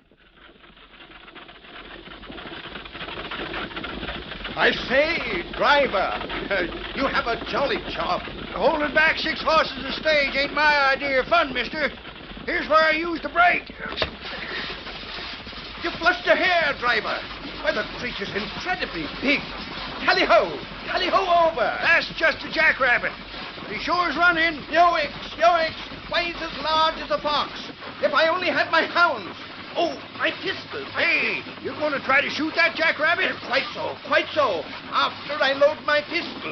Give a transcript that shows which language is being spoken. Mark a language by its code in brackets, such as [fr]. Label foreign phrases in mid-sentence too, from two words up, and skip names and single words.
[en] I say, driver, you have a jolly job. Holding back 6 horses a stage ain't my idea of fun, mister. Here's where I use the brake. You flushed your hair, driver. Why, the creature's incredibly big. Tally-ho! Tally-ho over! That's just a jackrabbit. But he sure is running. Yoicks! Yoicks! Why, he's as large as a fox. If I only had my hounds. Oh, my pistol. Hey, you going to try to shoot that jackrabbit? Quite so, quite so. After I load my pistol.